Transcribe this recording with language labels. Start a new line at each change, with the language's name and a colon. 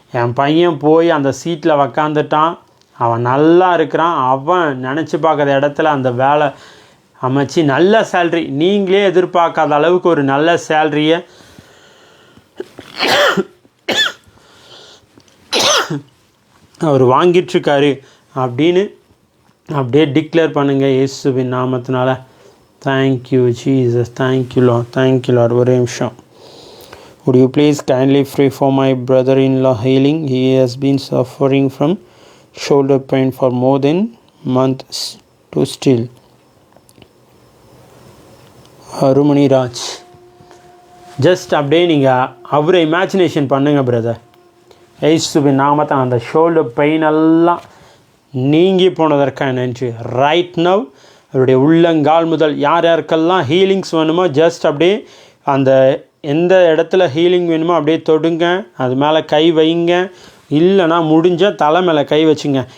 Tamil: என் பையன் போய் அந்த சீட்டில் உக்காந்துட்டான், அவன் நல்லா இருக்கிறான், அவன் நினச்சி பார்க்குற இடத்துல அந்த வேலை அமைச்சு நல்ல சேல்ரி, நீங்களே எதிர்பார்க்காத அளவுக்கு ஒரு நல்ல சேல்ரியை அவர் வாங்கிட்டுருக்காரு அப்படின்னு அப்படியே டிக்ளேர் பண்ணுங்கள் இயேசுவின் நாமத்தினால.
English: Thank you Jesus, thank you Lord.
Tamil: ஒரே நிமிஷம்.
English: Would you please kindly pray for my brother-in-law healing? He has been suffering from shoulder pain for more than months to still.
Tamil: அருமணி Raj, just அப்படியே நீங்கள் அவரை இமேஜினேஷன் பண்ணுங்கள் பிரதர். இயேசுவின் நாமத்தை அந்த ஷோல்டர் பெயின் எல்லாம் நீங்கி போனதற்காக நன்றி. ரைட் நவ் அவருடைய உள்ளங்கால் முதல் யாருக்கெல்லாம் ஹீலிங்ஸ் வேணுமோ ஜஸ்ட் அப்படியே அந்த எந்த இடத்துல ஹீலிங் வேணுமோ அப்படியே தொடுங்க, அது மேலே கை வைங்க, இல்லைனா முடிஞ்சால் தலை மேலே கை வச்சுங்க.